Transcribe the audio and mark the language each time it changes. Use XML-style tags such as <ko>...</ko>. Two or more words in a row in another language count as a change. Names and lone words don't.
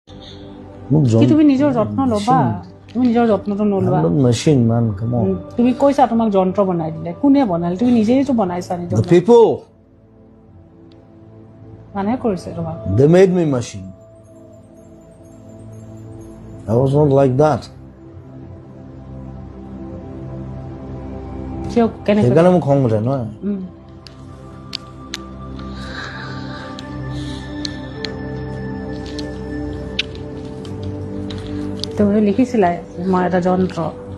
<as>কি তুমি নিজৰ যত্ন ল'বা তুমি নিজৰ যত্নটো নলবা</as> <en>machine man come on</en> <as>তুমি কৈছা তোমাক যন্ত্ৰ বনাই দিলে কোনে বনালে তুমি নিজেই তো বনাইছা নিজৰ</as> <en>the people</en> <as>মানে কৰিছে তোমাক</as> <en>they made me machine I was not like that</en> <as>সেইকাৰণে মোক খং উঠে নহয় তুমি লিখিছিলা মই এটা যন্ত্ৰই</as>